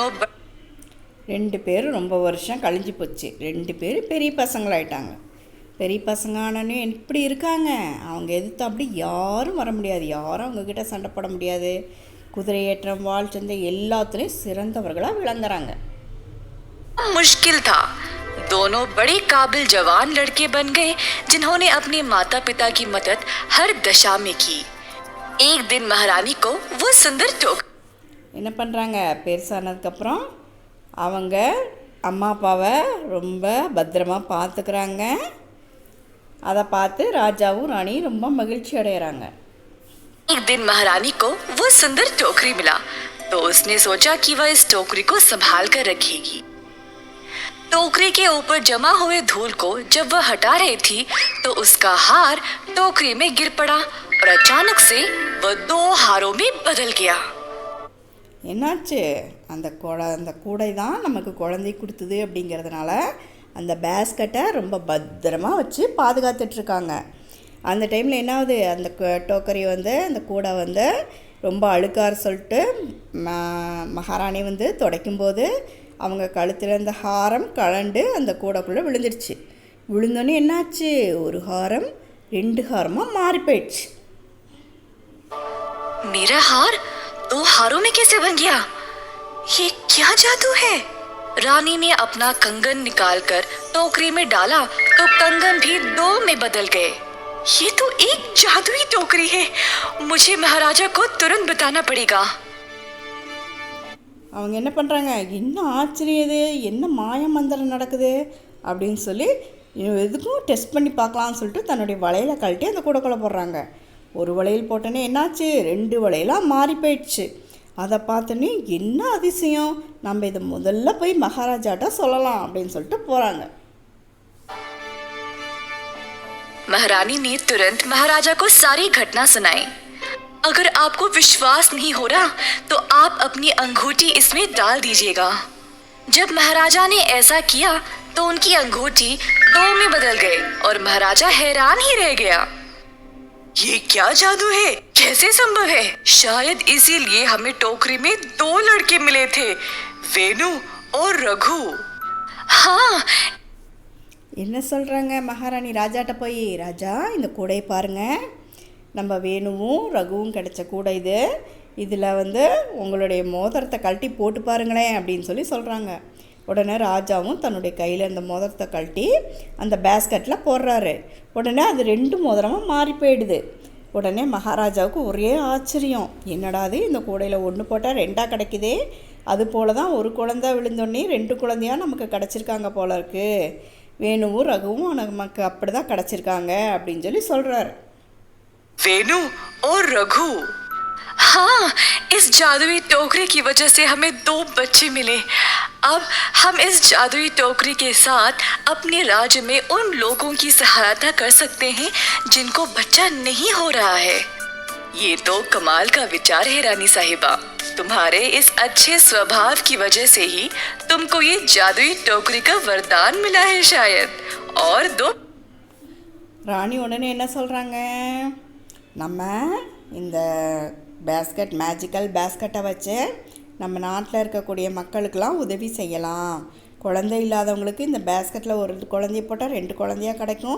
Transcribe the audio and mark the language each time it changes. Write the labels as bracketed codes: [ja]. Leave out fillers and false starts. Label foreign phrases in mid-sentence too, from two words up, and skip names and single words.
[ta] 2 பேரும் ரொம்ப வருஷம் கழிஞ்சு போச்சு. 2 பேரும் பெரிய பசங்களாயிட்டாங்க. பெரிய பசங்க ஆனோன்னு இப்படி இருக்காங்க, அவங்க எதிர்த்து அப்படி யாரும் வர முடியாது, யாரும் அவங்கக்கிட்ட சண்டை போட முடியாது. குதிரை ஏற்றம், வாள் சந்தை எல்லாத்துலேயும் சிறந்தவர்களாக விளங்குறாங்க. [hi] मुश्किल था। दोनों बड़े काबिल जवान लड़के बन गए जिन्होंने अपने माता पिता की मदद हर दशा में की। एक दिन महारानी को वो सुंदर [ta] என்ன பண்ணுறாங்க, பெருசானதுக்கப்புறம் அவங்க அம்மா அப்பாவை ரொம்ப பத்திரமா பார்த்துக்கிறாங்க. அதை பார்த்து ராஜாவும் ராணியும் ரொம்ப மகிழ்ச்சி அடைகிறாங்க. [hi] एक दिन महारानी को वो सुंदर टोकरी मिला तो उसने सोचा कि वह इस टोकरी को संभाल कर रखेगी। टोकरी के ऊपर जमा हुए धूल को जब वह हटा रही थी तो उसका हार टोकरी में गिर पड़ा और अचानक से वह 2 हारों में बदल गया। [ta] என்னாச்சு, அந்த கூடை தான் நமக்கு குழந்தை கொடுத்தது அப்படிங்கிறதுனால அந்த பேஸ்கெட்டை ரொம்ப பத்திரமா வச்சு பாதுகாத்துட்ருக்காங்க. அந்த டைமில் என்ன ஆகுது, அந்த டோக்கரி அந்த கூடை ரொம்ப அழுக்கார சொல்லிட்டு மகாராணி துடைக்கும்போது அவங்க கழுத்தில் இருந்த ஹாரம் கலண்டு அந்த கூடைக்குள்ளே விழுந்துருச்சு. விழுந்தோன்னே என்னாச்சு, ஒரு ஹாரம் 2 ஹாரமாக மாறி போயிடுச்சு. [hi] मेरा हार 2 हारों में कैसे बन गया? ये क्या जादू है? रानी ने अपना कंगन निकालकर टोकरी में डाला तो कंगन भी 2 में बदल गए। ये तो एक जादुई टोकरी है। मुझे महाराजा को तुरंत बताना पड़ेगा। [ta] அவங்க என்ன பண்ணுறாங்க, என்ன ஆச்சரியம் இது, என்ன மாய மந்திரம் நடக்குது அப்படின்னு சொல்லி எதுக்கும் டெஸ்ட் பண்ணி பார்க்கலான்னு சொல்லிட்டு தன்னுடைய வளையலை கழட்டி அந்த கூடைக்குள்ளே போடுறாங்க. ஒரு வளையல் போட்டோன்னே என்னாச்சு, 2 வளையலாக மாறி போயிடுச்சு. அதை பார்த்தோன்னே என்ன அதிசயம், நம்ம இதை முதல்ல போய் மகாராஜாட்ட சொல்லலாம் அப்படின்னு சொல்லிட்டு போகிறாங்க. [hi] महारानी ने तुरंत महाराजा को सारी घटना सुनाई। अगर आपको विश्वास नहीं हो रहा तो आप अपनी अंगूठी इसमें डाल दीजिएगा। जब महाराजा ने ऐसा किया तो उनकी अंगूठी 2 में बदल गई और महाराजा हैरान ही रह गया। ये क्या जादू है, कैसे संभव है? शायद इसीलिए हमें टोकरी में 2 लड़के मिले थे, वेणु और रघु। हाँ, [ta] என்ன சொல்கிறாங்க மகாராணி ராஜாட்ட போய், ராஜா இந்த கூடையை பாருங்கள், நம்ம வேணுவும் ரகுவும் கிடைச்ச கூடை இதில் உங்களுடைய மோதிரத்தை கழட்டி போட்டு பாருங்களேன் அப்படின்னு சொல்கிறாங்க. உடனே ராஜாவும் தன்னுடைய கையில் அந்த மோதிரத்தை கழட்டி அந்த பேஸ்கெட்டில் போடுறாரு. உடனே அது 2 மோதிரமாக மாறி போயிடுது. உடனே மகாராஜாவுக்கு ஒரே ஆச்சரியம், என்னடாது இந்த கூடையில் 1 போட்டால் 2ஆக கிடைக்குதே, அது போல தான் ஒரு குழந்தை விழுந்தோடனே 2 குழந்தையாக நமக்கு கிடச்சிருக்காங்க போல இருக்குது, வேணுவும் ரகுவும் நமக்கு அப்படி தான் கிடச்சிருக்காங்க அப்படின்னு சொல்கிறாரு. [hi] वेणु और रघु। हाँ, इस जादुई टोकरी की वजह से हमें 2 बच्चे मिले। अब हम इस जादुई टोकरी के साथ अपने राज्य में उन लोगों की सहायता कर सकते हैं जिनको बच्चा नहीं हो रहा है। ये तो कमाल का विचार है रानी साहिबा। तुम्हारे इस अच्छे स्वभाव की वजह से ही तुमको ये जादुई टोकरी का वरदान मिला है शायद। और 2 [ta] ராணி உடனே என்ன சொல்கிறாங்க, நம்ம இந்த [en] basket magical basket [ta] வச்சு நம்ம நாட்டில் இருக்கக்கூடிய மக்களுக்கெல்லாம் உதவி செய்யலாம். குழந்தை இல்லாதவங்களுக்கு இந்த பேஸ்கெட்டில் ஒரு குழந்தைய போட்டால் 2 குழந்தையாக கிடைக்கும்.